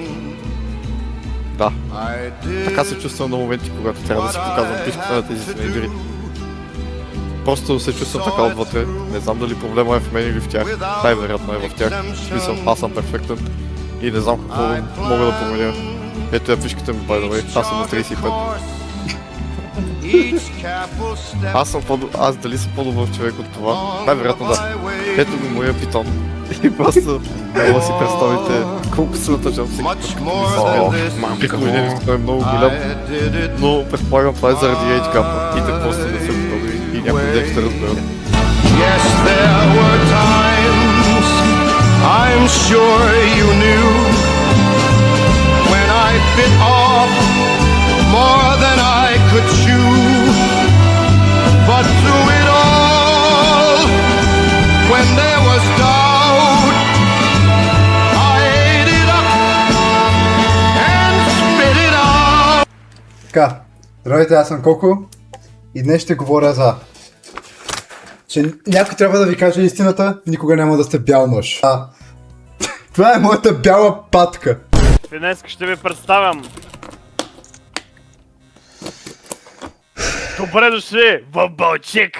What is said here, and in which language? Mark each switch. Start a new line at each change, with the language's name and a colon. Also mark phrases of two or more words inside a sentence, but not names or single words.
Bulgarian: Да, така се чувствам на моменти, когато трябва да си показвам пишката на тези тинейджери. Просто се чувствам така отвътре, не знам дали проблема е в мен или в тях, най-вероятно е в тях, в смисъл аз съм перфектен и не знам какво мога да променя. Ето я пишката ми,
English: by the way,
Bulgarian: аз съм на 35. Аз дали съм по-добър човек от това? Най-вероятно да. Ето го моя питон. И просто мога да си представите колко се натъжам всеки път, като ми се смеят. Пиколинерското е много голям, но предполагам това е заради
English: Age Gap
Bulgarian: и те просто не са готови и някой ден ще разберат.
English: Yes, there were times I'm sure you knew when I bit off more than I could chew. But through it all, when there was doubt, I ate it up and spit it out.
Bulgarian: Така, здравейте, аз съм Коко и днес ще говоря за... че някой трябва да ви каже истината, никога няма да сте бял мъж. Това е моята бяла патка. Днес ще ви представям. Добре дошли в Балчик!